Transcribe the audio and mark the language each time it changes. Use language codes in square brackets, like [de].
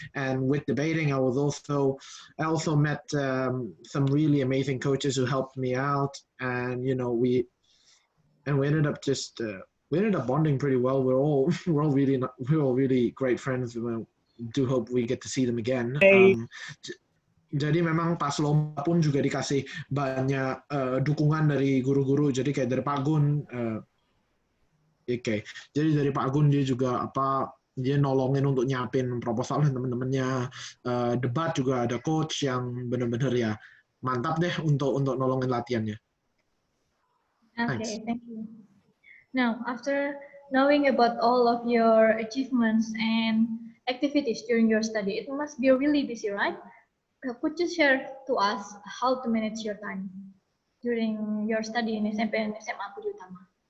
[en] And with debating, I also met some really amazing coaches who helped me out, and we ended up we ended up bonding pretty well. We're all really great friends. We do hope we get to see them again. [id] Jadi memang pas lomba pun juga dikasih banyak dukungan dari guru-guru. Jadi kayak dari Pak Gun, jadi dari Pak Gun dia juga dia nolongin untuk nyiapin proposal teman-temannya. Debat juga ada coach yang benar-benar ya mantap deh untuk nolongin latihannya. [en] Okay, thank you. Now, after knowing about all of your achievements and activities during your study, it must be really busy, right? Could you share to us how to manage your time during your study in SMP and SMA Budi Utama?